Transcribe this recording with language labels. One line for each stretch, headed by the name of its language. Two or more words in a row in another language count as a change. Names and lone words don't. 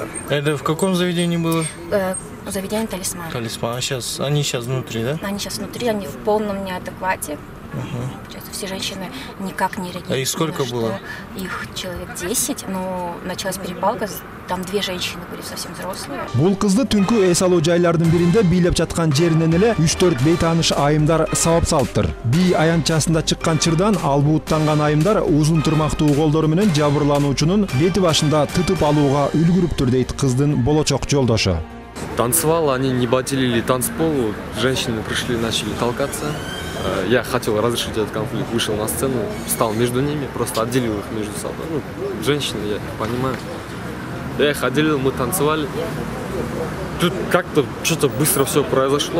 Russian: Это в каком заведении было? Заведение «Талисман». Талисман. Они сейчас внутри, да? Они сейчас внутри, они в полном неадеквате. Получается, все женщины никак не реагируют. А их сколько было? Их человек 10, но началась перепалка, там 2 женщины были совсем взрослые.
Kyrgyz: Бул кызды түнкү эс алуу жайлардын биринде бийлеп жаткан жеринен эле 3-4 бейтааныш айымдар сабап салыптыр. Би аянтчасында чыккан чырдан албууттанган айымдар узун тырмактуу колдору менен жабырлануучунун бети башында тытып алууга үлгүрүптүр дейт кыздын болочок жолдошу.
Russian: Танцевал, они не батилили танцпол, женщины пришли, начали толкаться. Я хотел разрешить этот конфликт, вышел на сцену, встал между ними, просто отделил их между собой. Ну, женщины, я их понимаю. Я их отделил, мы танцевали. Тут как-то что-то быстро все произошло.